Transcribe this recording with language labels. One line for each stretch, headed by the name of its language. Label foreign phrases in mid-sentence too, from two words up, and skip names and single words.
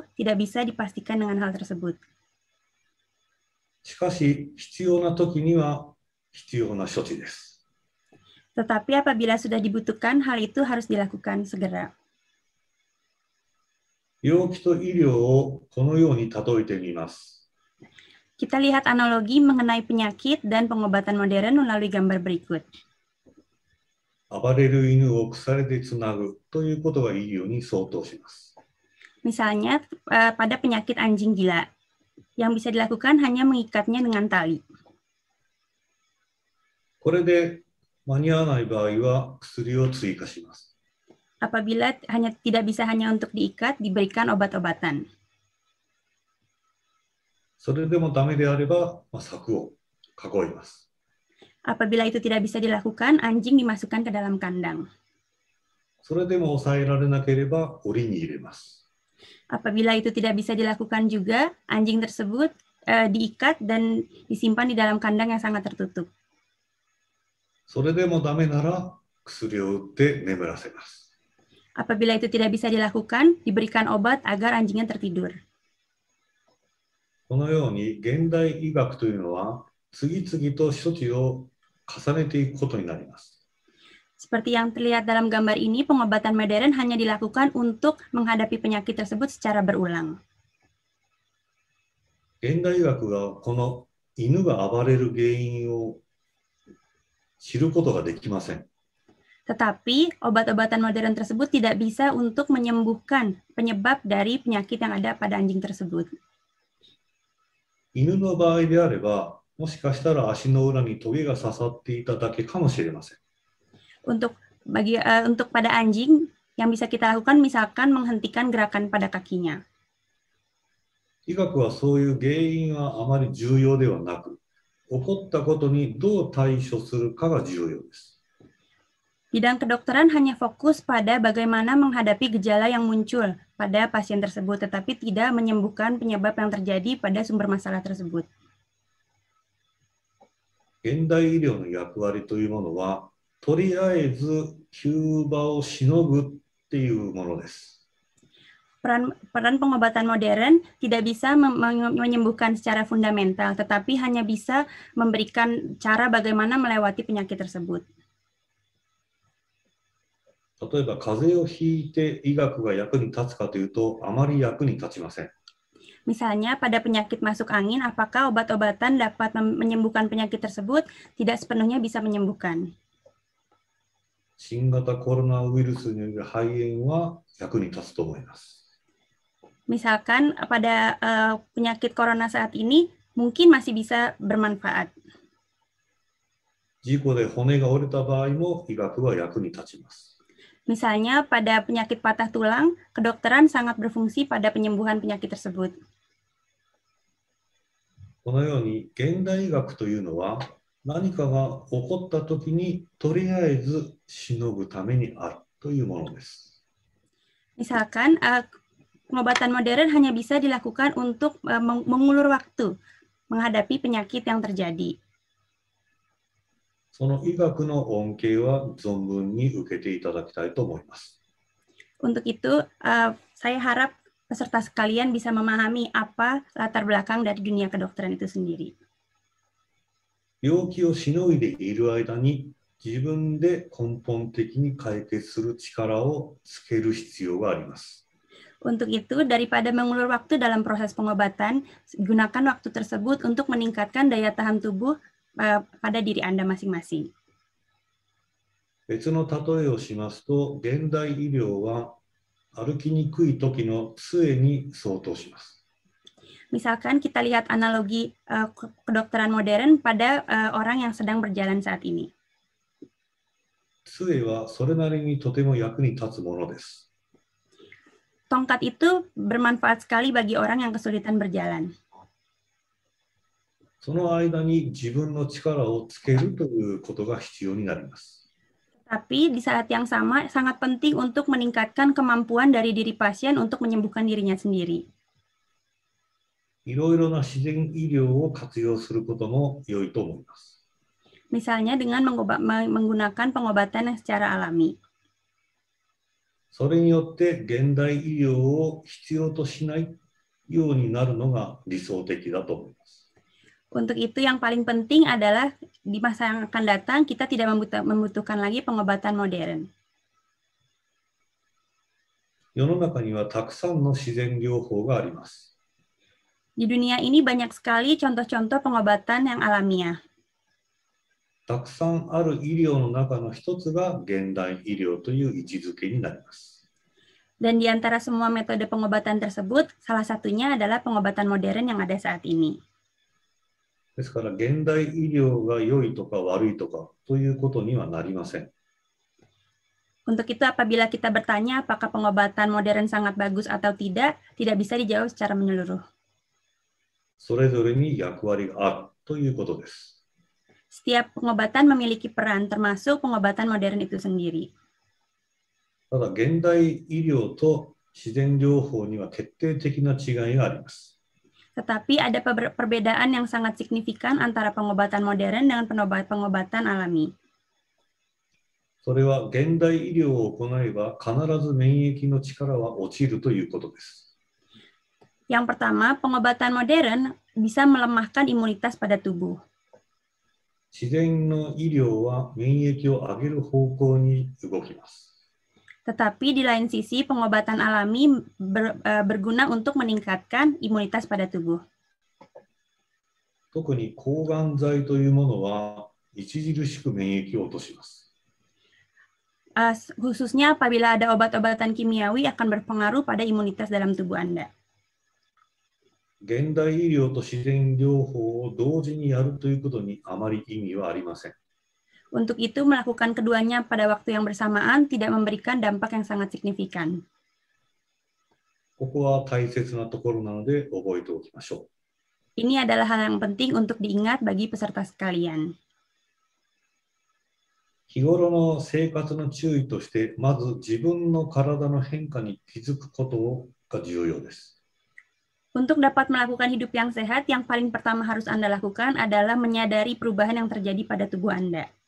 Indonesian: Tidak bisa dipastikan dengan hal tersebut.
Japanese: しかし、必要な時には必要な処置です。
Indonesian: Tetapi apabila sudah dibutuhkan, hal itu harus dilakukan segera.
Japanese: 病気と医療をこのように例えてみます。
Indonesian: Kita lihat analogi mengenai penyakit dan pengobatan modern melalui gambar berikut.
Japanese: 暴れる犬を鎖でつなぐということが医療に相当します。
Indonesian: Misalnya pada penyakit anjing gila, yang bisa dilakukan hanya mengikatnya dengan tali.
Japanese: これで間に合わない場合は薬を追加します。
Indonesian: Apabila tidak bisa hanya untuk diikat, diberikan obat-obatan.
Japanese: それでもダメであれば、柵を囲います。
Indonesian: Apabila itu tidak bisa dilakukan, anjing dimasukkan ke dalam kandang.
Japanese: それでも抑えられなければ、檻に入れます。
Indonesian: Apabila itu tidak bisa dilakukan juga, anjing tersebut diikat dan disimpan di dalam kandang yang sangat tertutup.
Japanese: それでもダメなら、薬を打って眠らせます。
Indonesian: Apabila itu tidak bisa dilakukan, diberikan obat agar anjingnya tertidur.
Japanese: このように現代医学というのは次々と処置を重ねていくことになります。
Indonesian: Seperti yang terlihat dalam gambar ini, pengobatan modern hanya dilakukan untuk menghadapi penyakit tersebut secara berulang.
Japanese: 現代医学がこの犬が暴れる原因を知ることができません。
Indonesian: Tetapi obat-obatan modern tersebut tidak bisa untuk menyembuhkan penyebab dari penyakit yang ada pada anjing tersebut.
Japanese: 犬の場合であれば、もしかしたら足の裏にトゲが刺さっていただけかもしれません。
Indonesian: Untuk pada anjing, Yang bisa kita lakukan misalkan menghentikan gerakan pada kakinya.
Japanese: 医学はそういう原因はあまり重要ではなく、起こったことにどう対処するかが重要です。
Indonesian: Bidang kedokteran hanya fokus pada bagaimana menghadapi gejala yang muncul pada pasien tersebut, tetapi tidak menyembuhkan penyebab yang terjadi pada sumber masalah tersebut.
Japanese: 現代医療の役割というものは、とりあえず急場をしのぐっていうものです。
Indonesian: Peran pengobatan modern tidak bisa menyembuhkan secara fundamental, tetapi hanya bisa memberikan cara bagaimana melewati penyakit tersebut.
Japanese: 例えば、風邪をひいて医学が役に立つかというと、あまり役に立ちません。
Indonesian: Misalnya pada penyakit masuk angin, apakah obat-obatan dapat menyembuhkan penyakit tersebut? Tidak sepenuhnya bisa menyembuhkan.
Japanese: 新型コロナウイルスによる肺炎は役に立つと思います。
Indonesian: Misalkan pada penyakit corona saat ini mungkin masih bisa bermanfaat.
Japanese: 事故で骨が折れた場合も医学は役に立ちます。
Indonesian: Misalnya pada penyakit patah tulang, kedokteran sangat berfungsi pada penyembuhan penyakit tersebut.
Japanese: このように現代医学というのは何かが起こったときにとりあえずしのぐためにあるというものです。
Indonesian: Misalkan pengobatan modern hanya bisa dilakukan untuk mengulur waktu menghadapi penyakit yang terjadi.
Japanese: その医学の恩恵は存分に受けていただきたいと思います。
Indonesian: Untuk itu, saya harap peserta sekalian bisa memahami apa latar belakang dari dunia kedokteran itu sendiri.
Japanese: 病気をしのいでいる間に自分で根本的に解決する力をつける必要があります。
Indonesian: Untuk itu, daripada mengulur waktu dalam proses pengobatan, gunakan waktu tersebut untuk meningkatkan daya tahan tubuh pada diri Anda masing-masing.
Japanese: 別の例えをしますと、現代医療は歩きにくい時の杖に相当します。
Indonesian: Misalkan kita lihat analogi kedokteran modern pada orang yang sedang berjalan saat ini.
Japanese: 杖はそれなりにとても役に立つものです。
Indonesian: Tongkat itu bermanfaat sekali bagi orang yang kesulitan berjalan.
Japanese: その間に自分の力をつけるということが必要になります。
Indonesian: Tapi di saat yang sama sangat penting untuk meningkatkan kemampuan dari diri pasien untuk menyembuhkan dirinya sendiri.
Japanese: いろいろな自然医療を活用することも良いと思います。
Indonesian: Misalnya dengan menggunakan pengobatan yang secara alami.
Japanese: それによって現代医療を必要としないようになるのが理想的だと思います。
Indonesian: Untuk itu yang paling penting adalah di masa yang akan datang kita tidak membutuhkan lagi pengobatan modern.
Japanese: 世の中にはたくさんの自然療法があります。
Indonesian: Di dunia ini banyak sekali contoh-contoh pengobatan yang alamiah.
Japanese: たくさんある医療の中の一つが現代医療という位置づけになります。
Indonesian: Dan di antara semua metode pengobatan tersebut, salah satunya adalah pengobatan modern yang ada saat ini.
Japanese: ですから現代医療が良いとか悪いとかということにはなりません。
Indonesian: Untuk itu apabila kita bertanya apakah pengobatan modern sangat bagus atau tidak bisa dijawab secara menyeluruh.
Japanese: それぞれに役割があるということです。
Indonesian: Setiap pengobatan memiliki peran, termasuk pengobatan modern itu sendiri.
Japanese: ただ現代医療と自然療法には決定的な違いがあります。
Indonesian: Tetapi ada perbedaan yang sangat signifikan antara pengobatan modern dengan pengobatan alami.
Japanese: それは現代医療を行えば必ず免疫の力は落ちるということです。
Indonesian: Yang pertama, pengobatan modern bisa melemahkan imunitas pada tubuh.
Japanese: 自然の医療は免疫を上げる方向に動きます。
Indonesian: Tetapi di lain sisi, pengobatan alami berguna untuk meningkatkan imunitas pada tubuh.
Japanese: 特に抗がん剤というものは著しく免疫を落とします。
Indonesian: Khususnya apabila ada obat-obatan kimiawi akan berpengaruh pada imunitas dalam tubuh Anda.
Japanese: 現代医療と自然療法を同時にやるということにあまり意味はありません。
Indonesian: Untuk itu, melakukan keduanya pada waktu yang bersamaan tidak memberikan dampak yang sangat signifikan.
Japanese: ここは大切なところなので覚えておきましょう。
Indonesian: Ini adalah hal yang penting untuk diingat bagi peserta sekalian.
Japanese: 日頃の生活の注意として、まず自分の体の変化に気づくことが重要です。
Indonesian: Untuk dapat melakukan hidup yang sehat, yang paling pertama harus Anda lakukan adalah menyadari perubahan yang terjadi pada tubuh Anda.